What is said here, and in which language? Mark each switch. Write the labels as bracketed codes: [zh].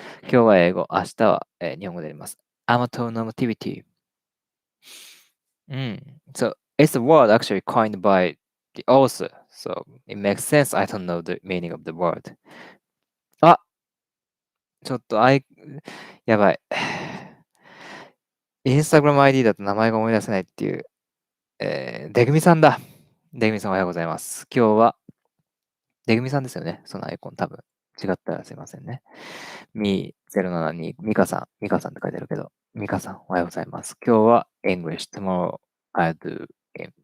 [ja] 今日は英語、明日は、日本語でやります。 [en] Amatonormativity. So it's a word actually coined by the author. So it makes sense. I don't know the meaning of the word. [ja] あ、ちょっとやばい。インスタグラム ID だと名前が思い出せないっていう、デグミさんだ。デグミさんおはようございます。今日は、デグミさんですよね。そのアイコン多分。違ったらすいませんね。み072、ミカさんって書いてあるけど、ミカさん、おはようございます。今日は [en] English, tomorrow I'll do game.